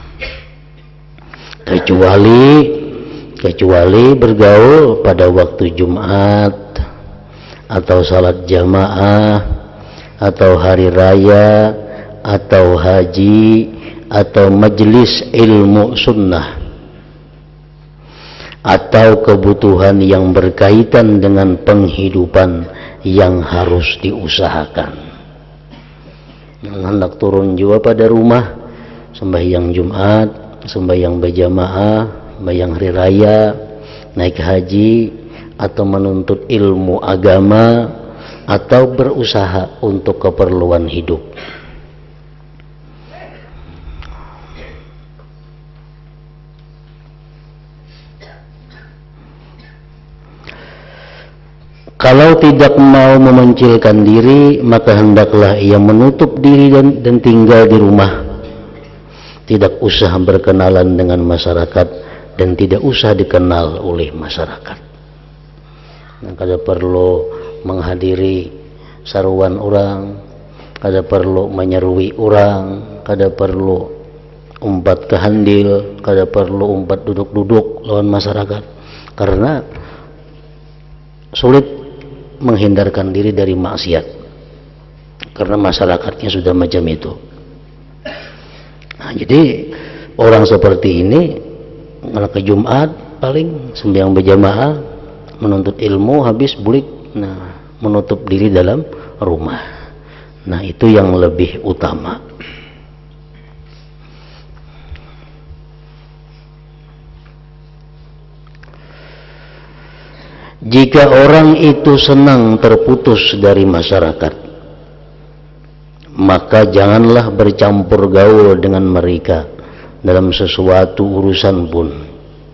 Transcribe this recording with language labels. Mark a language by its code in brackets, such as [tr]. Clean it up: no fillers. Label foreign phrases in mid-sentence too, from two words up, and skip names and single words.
[id] kecuali bergaul pada waktu Jumat atau salat jamaah atau hari raya atau haji atau majelis ilmu sunnah atau kebutuhan yang berkaitan dengan penghidupan yang harus diusahakan. Hendak turun jua pada rumah, sembahyang Jumat, sembahyang berjamaah, sembahyang hari raya, naik haji, atau menuntut ilmu agama, atau berusaha untuk keperluan hidup. Kalau tidak mau memencilkan diri, maka hendaklah ia menutup diri dan tinggal di rumah. Tidak usah berkenalan dengan masyarakat dan tidak usah dikenal oleh masyarakat. [bjn] Kada perlu menghadiri saruan orang, kada perlu menyerui orang, kada perlu umpat ke handil, kada perlu umpat duduk-duduk lawan masyarakat, karena sulit menghindarkan diri dari maksiat karena masyarakatnya sudah macam itu. [id] Nah, jadi orang seperti ini kalau ke Jumat paling sembahyang berjamaah, menuntut ilmu, habis bulik, nah, menutup diri dalam rumah. Nah, itu yang lebih utama. Jika orang itu senang terputus dari masyarakat, maka janganlah bercampur gaul dengan mereka dalam sesuatu urusan pun.